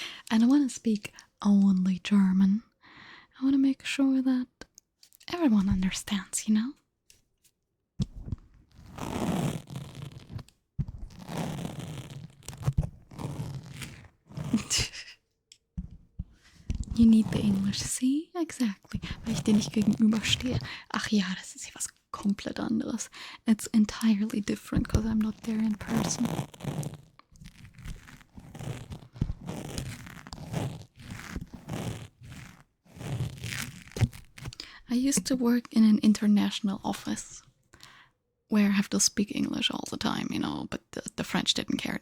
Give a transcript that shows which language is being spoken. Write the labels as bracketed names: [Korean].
[English] And I want to speak only German. I want to make sure that everyone understands, you know? You need the English, see? Exactly. [German] Weil ich dir nicht gegenüberstehe. Ach ja, das ist hier was komplett anderes. [English] It's entirely different because I'm not there in person. I used to work in an international office where I have to speak English all the time, you know, but the French didn't care.